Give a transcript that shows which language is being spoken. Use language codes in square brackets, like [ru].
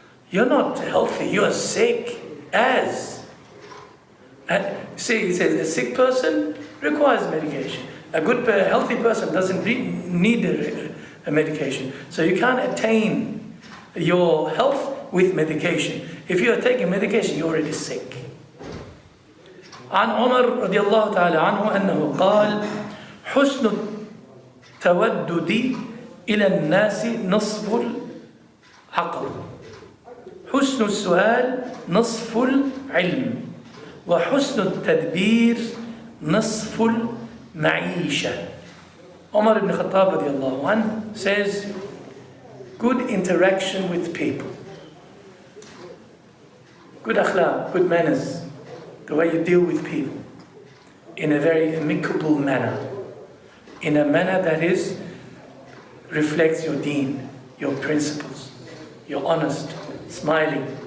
[en] You're not healthy, you are sick as. See, he says, a sick person requires medication. A good, healthy person doesn't need a medication. So you can't attain your health with medication. If you are taking medication, you're already sick. [ar] عن عمر رضي الله تعالى عنه أنه قال حسن التودد إلى الناس نصف العقل حسن السؤال نصف العلم وحسن التدبير نصف المعيشة. [en] Umar ibn Khattab radiallahu anhu says, good interaction with people, good akhlaq, good manners, the way you deal with people in a very amicable manner, in a manner that reflects your deen, your principles, you're honest, smiling.